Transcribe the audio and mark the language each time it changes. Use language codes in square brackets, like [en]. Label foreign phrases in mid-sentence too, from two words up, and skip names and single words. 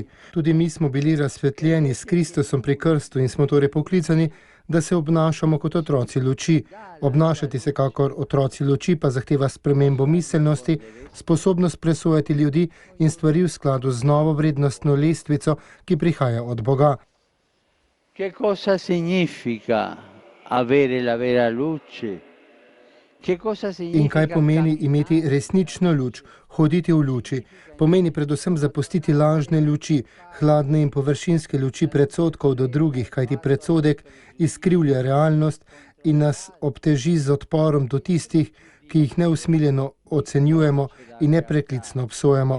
[sl] Tudi mi smo bili razsvetljeni s Kristusom pri krstu in smo torej poklicani, da se obnašamo kot otroci luči. Obnašati se kakor otroci luči pa zahteva spremembo miselnosti, sposobnost presojati ljudi in stvari v skladu z novo vrednostno lestvico, ki prihaja od Boga. [it] Che cosa significa avere la vera luce? [sl] In kaj pomeni imeti resnično luč, hoditi v luči? Pomeni predvsem zapustiti lažne luči, hladne in površinske luči predsodkov do drugih, kajti predsodek izkrivlja realnost in nas obteži z odporom do tistih, ki jih neusmiljeno ocenjujemo in nepreklicno obsojamo.